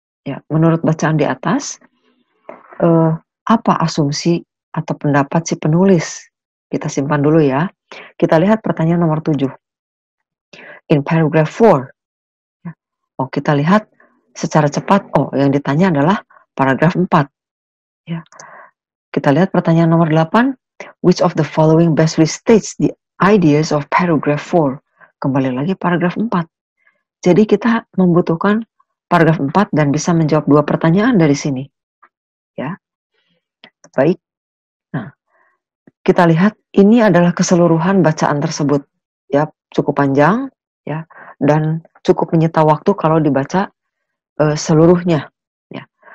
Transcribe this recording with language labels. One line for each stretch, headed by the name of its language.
Indonesian: Ya, menurut bacaan di atas, apa asumsi atau pendapat si penulis? Kita simpan dulu ya. Kita lihat pertanyaan nomor 7.
English: In paragraph 4.
Indonesian: Ya. Oh, kita lihat secara cepat. Oh, yang ditanya adalah paragraf 4. Ya. Kita lihat pertanyaan nomor 8.
English: Which of the following best restates the ideas of paragraph 4?
Indonesian: Kembali lagi paragraf 4. Jadi kita membutuhkan paragraf 4 dan bisa menjawab 2 pertanyaan dari sini. Ya. Baik. Nah, kita lihat ini adalah keseluruhan bacaan tersebut. Ya, cukup panjang ya dan cukup menyita waktu kalau dibaca seluruhnya. Ya.